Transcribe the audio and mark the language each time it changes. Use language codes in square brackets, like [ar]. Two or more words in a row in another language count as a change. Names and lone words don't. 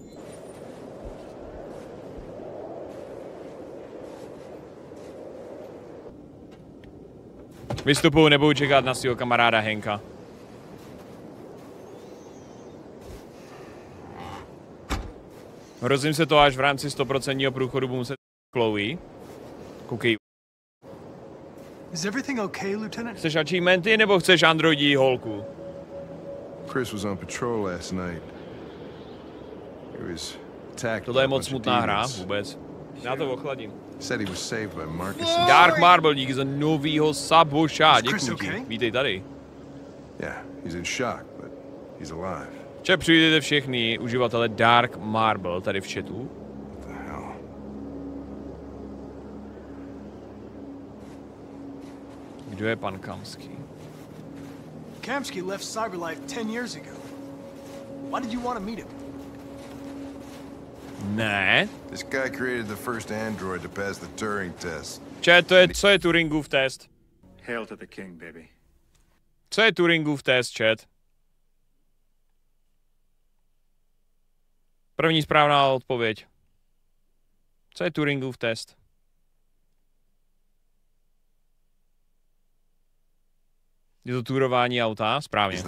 [cs] Vystupuju, nebudu čekat na svého kamaráda Hanka. Hrozím se to, až v rámci 100% průchodu budu muset Chloe. Koukej. [en] Is everything okay, Lieutenant? [cs] Chceš achievementy nebo chceš androidí holku? [en] Chris was on patrol last night. He was attacked. [cs] Tohle je moc smutná hra, vůbec. Já to ochladím. [en] Said he was saved by Marcus. [cs] Dark Marble, díky za novýho saboša, děkuji ti. Vítej tady. [en] Yeah, he's in shock, but he's alive. [cs] Če přijděte všechny uživatele Dark Marble tady v chatu. [en] What the hell? [cs] Kdo je pan Kamski? [en] Kamski left Cyberlife 10 years ago. Why did you want to meet him? [cs] Ne. [en] This guy created the first android to pass the Turing test. [cs] Če, co je Turingův test? [en] Hail to the king, baby. [cs] Co je Turingův test, chat? První správná odpověď. Co je Turingův test? Je to turování auta? Správně.